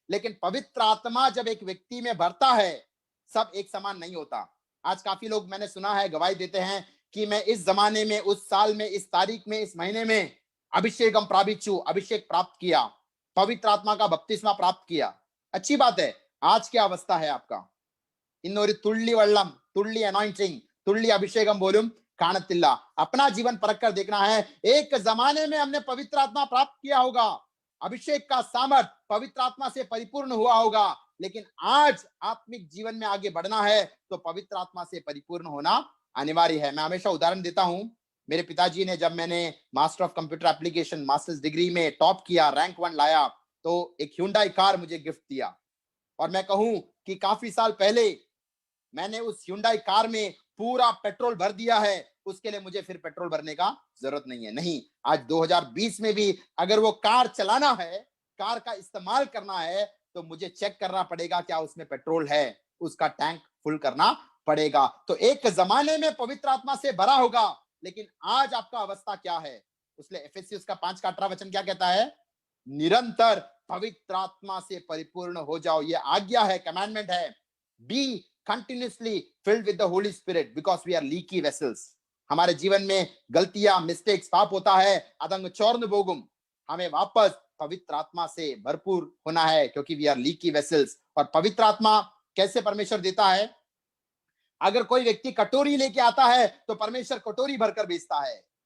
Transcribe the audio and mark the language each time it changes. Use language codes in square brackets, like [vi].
[hi] लेकिन पवित्र आत्मा जब एक व्यक्ति में भरता है, सब एक समान नहीं होता। आज काफी लोग मैंने सुना है गवाही देते हैं कि मैं इस जमाने में, उस साल में, इस तारीख में, इस महीने में अभिषेकम प्रापित, अभिषेक प्राप्त किया, पवित्र आत्मा का बपतिस्मा प्राप्त किया। अच्छी बात है। आज क्या अवस्था है आपका? [ml] ഇന്നൊരു തുള്ളി വെള്ളം, തുള്ളി अनॉइंटिंग, तुल्ली अभिषेकम बोलूं കാണത്തില്ല। [hi] अपना जीवन परख कर देखना है। एक जमाने में हमने पवित्र आत्मा प्राप्त किया होगा, अभिषेक का सामर्थ पवित्र आत्मा से परिपूर्ण हुआ होगा, लेकिन आज आत्मिक जीवन में आगे बढ़ना है तो पवित्र आत्मा से परिपूर्ण होना अनिवार्य है। मैं हमेशा उदाहरण देता हूं, मेरे पिताजी ने, जब मैंने master of computer application masters degree में टॉप किया, रैंक 1 लाया, तो एक Hyundai कार मुझे गिफ्ट दिया। और मैं कहूं कि काफी साल पहले मैंने उस Hyundai कार में पूरा पेट्रोल भर दिया है, उसके लिए मुझे फिर पेट्रोल भरने का जरूरत नहीं है। नहीं, आज 2020 में भी अगर वो कार चलाना है, कार का इस्तेमाल करना है, तो मुझे चेक करना पड़ेगा क्या उसमें पेट्रोल है, उसका टैंक फुल करना पड़ेगा। तो एक जमाने में पवित्र आत्मा से भरा होगा, लेकिन आज आपका अवस्था क्या है? उसलिए एफेसियस का 5:18 वचन क्या कहता है? निरंतर पवित्र आत्मा से परिपूर्ण हो जाओ। ये आज्ञा है, कमांडमेंट है। [en] Be continuously filled with the Holy Spirit because we are leaky vessels. [hi] हमारे जीवन में गलतियां, मिस्टेक्स, पाप होता है, अदंग चौर्न बोगुम। हमें वापस पवित्र आत्मा से भरपूर होना है, क्योंकि [en] We are leaky vessels. [hi] और पवित्र आत्मा कैसे परमेश्वर देता है? अगर कोई व्यक्ति कटोरी लेके आता है तो परमेश्वर कटोरी भरकर बेचता है।